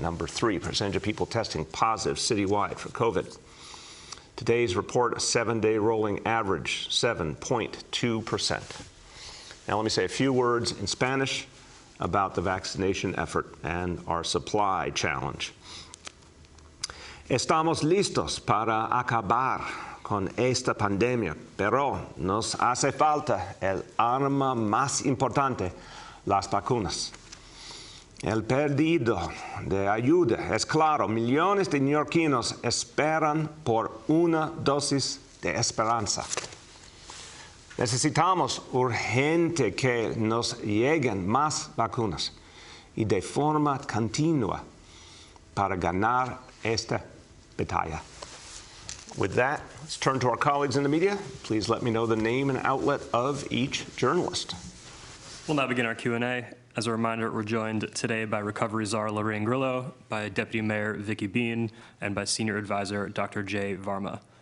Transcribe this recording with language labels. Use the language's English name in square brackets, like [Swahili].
[English] Number three, percentage of people testing positive citywide for COVID. Today's report, a 7-day rolling average, 7.2%. Now let me say a few words in Spanish about the vaccination effort and our supply challenge. [Spanish] Estamos listos para acabar con esta pandemia, pero nos hace falta el arma más importante, las vacunas. El pedido de ayuda es claro. Millones de neoyorquinos esperan por una dosis de esperanza. Necesitamos urgente que nos lleguen más vacunas y de forma continua para ganar esta batalla. [English] With that, let's turn to our colleagues in the media. Please let me know the name and outlet of each journalist. We'll now begin our Q&A. As a reminder, we're joined today by Recovery Czar Lorraine Grillo, by Deputy Mayor Vicky Bean, and by Senior Advisor Dr. Jay Varma.